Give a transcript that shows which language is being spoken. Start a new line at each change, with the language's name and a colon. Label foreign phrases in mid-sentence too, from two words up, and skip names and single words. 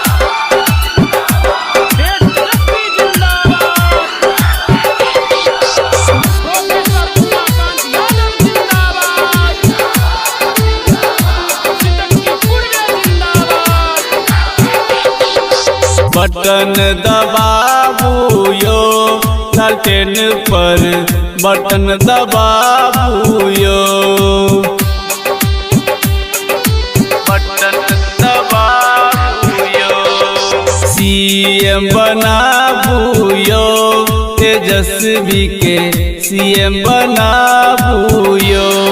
Maithili: देश तेजस्वी जिंदाबाद। प्रोफेसर उमाकांत यादव जिंदाबाद। सितंगी कुर्वे जिंदाबाद। बटन दबाबू यो ललटेन पर बटन दबाबू यो। बटन दबाबू यो। सीएम बनाबू यो तेजस्वी के सीएम बनाबू यो।